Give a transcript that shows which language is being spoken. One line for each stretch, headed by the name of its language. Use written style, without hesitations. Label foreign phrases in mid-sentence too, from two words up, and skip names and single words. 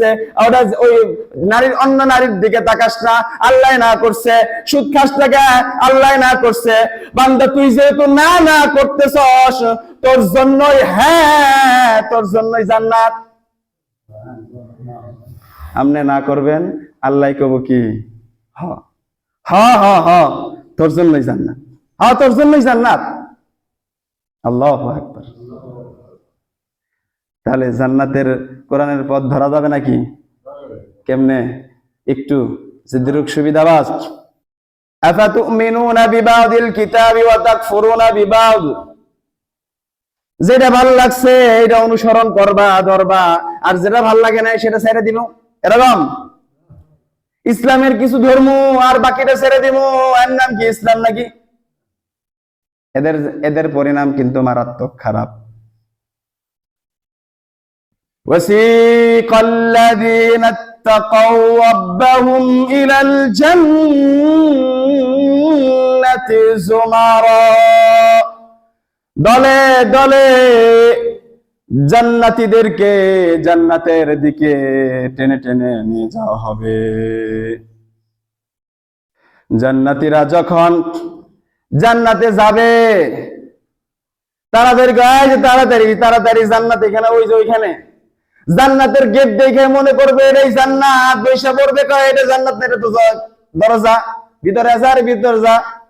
Bangla: ওটা ওই নারীর, অন্য নারীর দিকে তাকাস না, আল্লাহ না করছে। সুদ খাস না কে, আল্লাহ না করছে। বান্দা তুই যেহেতু না না করতেছস, তোর জন্যই, হ্যাঁ তোর জন্যই জান্নাত। আপনি না করবেন, আল্লাহ কব কি হ হ হ হ, তোর জন্যই জান্নাত, হ্যাঁ তোর জন্যই জান্নাত।
Arabic: الله أكبر.
Bangla: তাহলে জান্নাতের কোরআনের পথ ধরা যাবে নাকি? কেমনে? একটু জিদ্রুক সুবিধাবাজ।
Arabic: أفتؤمنون ببعض الكتاب وتكفرون ببعض.
Bangla: যেটা ভালো লাগছে এটা অনুসরণ করবা, ধরবা, আর যেটা ভালো লাগে না সেটা ছেড়ে দিব, এরকম। ইসলামের কিছু ধর্ম আর বাকিটা ছেড়ে দিব, এর নাম কি ইসলাম নাকি? এদের পরিণাম কিন্তু মারাত্মক খারাপ।
Arabic: وسيق الذين اتقوا ربهم إلى الجنة زمرا.
Bangla: দলে দলে জান্নাতীদেরকে জান্নাতের দিকে টেনে টেনে নিয়ে যাওয়া হবে। জান্নাতীরা যখন জান্নাতে যাবে, তাড়াতাড়ি তাড়াতাড়ি তাড়াতাড়ি জান্নাত এখানে, ওই যে ওইখানে জান্নাতের গেট দেখে মনে করবে এটাই জান্নাত, বৈশা পড়বে কয় এটা জান্নাত না, এটা তো দরজা, ভিতরে যা, ভিতরে যা।